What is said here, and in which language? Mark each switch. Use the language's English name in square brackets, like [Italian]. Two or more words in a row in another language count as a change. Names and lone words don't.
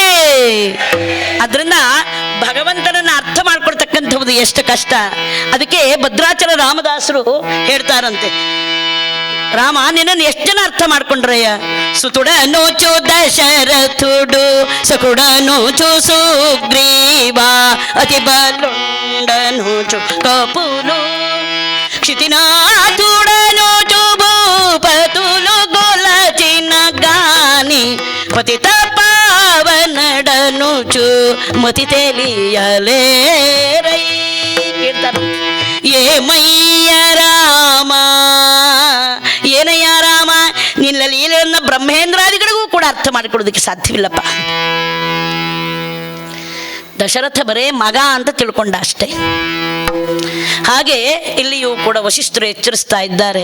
[Kannada] ಅದರಿಂದ ಭಗವಂತನನ್ನ ಅರ್ಥ ಮಾಡ್ಕೊಳ್ತಕ್ಕಂಥದ್ದು ಎಷ್ಟು ಕಷ್ಟ. ಅದಕ್ಕೆ ಭದ್ರಾಚಲ ರಾಮದಾಸರು ಹೇಳ್ತಾರಂತೆ, ರಾಮ ನಿನ್ನನ್ನು ಎಷ್ಟು ಜನ ಅರ್ಥ ಮಾಡ್ಕೊಂಡ್ರಯ್ಯ? [Telugu] సుతుడ నోచు దశరథుడు, సకుడ నోచు సుగ్రీవ, అతి బలు కుండనుచు కపులు క్షితినాథుడనుచు భూపతులు గొలచిన గాని పతిత పావనడనుచు మతి తెలియలేరై. కీర్తన. ఏమయ్య రామ, [Kannada] ಏನಯ್ಯ ರಾಮ, ನಿನ್ನ ಲೀಲೆಯನ್ನು ಬ್ರಹ್ಮೇಂದ್ರಾದಿಗಳಿಗೂ ಕೂಡ ಅರ್ಥ ಮಾಡಿಕೊಡೋದಕ್ಕೆ ಸಾಧ್ಯವಿಲ್ಲಪ್ಪ. ದಶರಥ ಬರೇ ಮಗ ಅಂತ ತಿಳ್ಕೊಂಡ ಅಷ್ಟೇ. ಹಾಗೆ ಇಲ್ಲಿಯೂ ಕೂಡ ವಶಿಷ್ಠರು ಎಚ್ಚರಿಸ್ತಾ ಇದ್ದಾರೆ.